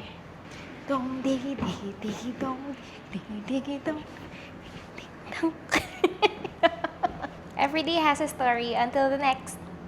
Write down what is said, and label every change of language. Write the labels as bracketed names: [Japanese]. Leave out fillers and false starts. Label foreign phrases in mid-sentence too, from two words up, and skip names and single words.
[English] Dong digi digi digi dong digi digi dong digi dong. Every day has a story. Until the next.